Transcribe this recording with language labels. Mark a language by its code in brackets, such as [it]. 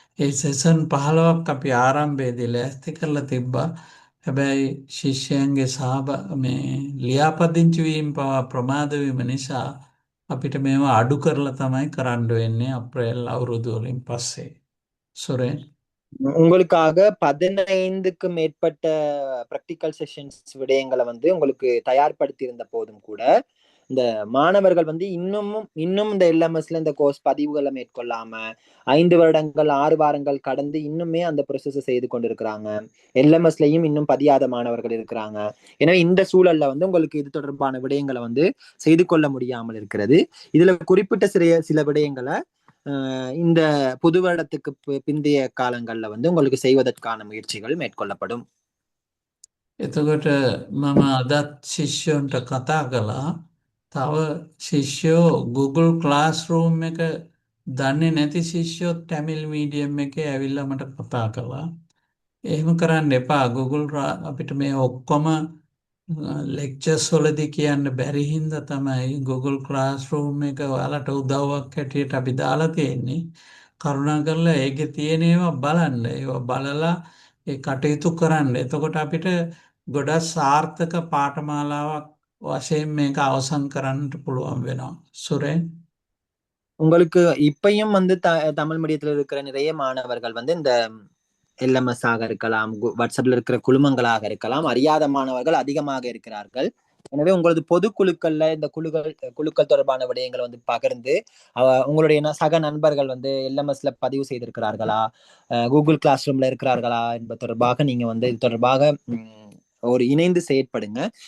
[si] ඒ session 15ක් අපි ආරම්භයේදී ලෑස්ති කරලා තිබ්බා. හැබැයි ශිෂ්‍යයන්ගේ මේ ලියාපදිංචි වීම පවා ප්‍රමාද වීම නිසා අපිට මේවා අඩු කරලා තමයි කරන්න වෙන්නේ අප්‍රේල් අවුරුදු වලින් පස්සේ. සුරේන් [ta] உங்களுக்காக 15க்கு மேற்பட்ட பிராக்டிக்கல் செஷன்ஸ் விடயங்களை வந்து உங்களுக்கு தயார்படுத்தி இருந்த போதும் கூட இந்த மாணவர்கள் வந்து இன்னும் இந்த எல்எம்எஸ்ல இந்த கோர்ஸ் பதிவுகளை மேற்கொள்ளாம 5 வருடங்கள் 6 வாரங்கள் கடந்து இன்னுமே அந்த ப்ரொசஸை செய்து கொண்டிருக்கிறாங்க. எல்எம்எஸ்லயும் இன்னும் பதியாத மாணவர்கள் இருக்கிறாங்க. எனவே இந்த சூழல்ல வந்து உங்களுக்கு இது தொடர்பான விடயங்களை வந்து செய்து கொள்ள முடியாமல் இருக்கிறது. இதுல குறிப்பிட்ட சில விடயங்களை இந்த புது வருடத்துக்கு பிந்தைய காலங்கள்ல வந்து உங்களுக்கு செய்வதற்கான முயற்சிகள் மேற்கொள்ளப்படும். [si] එතකොට මම අදත් ශිෂ්‍යයන්ට කතා කළා. තව ශිෂ්‍යෝ Google Classroom එක දන්නේ නැති ශිෂ්‍යෝ Tamil medium එකේ ඇවිල්ලා මට කතා කළා. එහෙම කරන්න එපා. Google අපිට මේ ඔක්කොම ලෙක්චර්ස් වලදී කියන්න බැරි හින්දා තමයි Google Classroom එක ඔයාලට උදව්වක් හැටියට අපි දාලා තියෙන්නේ. කරුණාකරලා ඒකේ තියෙන ඒවා බලන්න. ඒවා බලලා ඒ කටයුතු කරන්න. එතකොට අපිට ගොඩක් සාර්ථක පාඨමාලාවක් වශයෙන් මේක අවසන් කරන්නට පුළුවන් වෙනවා. සුරේන් [ta] உங்களுக்கு இப்பயும் வந்து தமிழ் மீடியத்தில் இருக்கிற நிறைய மாணவர்கள் வந்து இந்த எல்எம்எஸ் ஆக இருக்கலாம், வாட்ஸ்அப்ல இருக்கிற குழுமங்களாக இருக்கலாம், அறியாத மாணவர்கள் அதிகமாக இருக்கிறார்கள். எனவே உங்களது பொதுக்குழுக்கள்ல இந்த குழுக்கள் தொடர்பான விடயங்களை வந்து பகிர்ந்து உங்களுடைய சக நண்பர்கள் வந்து எல்எம்எஸ்ல பதிவு செய்திருக்கிறார்களா, கூகுள் கிளாஸ் ரூம்ல இருக்கிறார்களா என்பது தொடர்பாக நீங்க வந்து இது தொடர்பாக ஒரு இணைந்து செயற்படுங்க.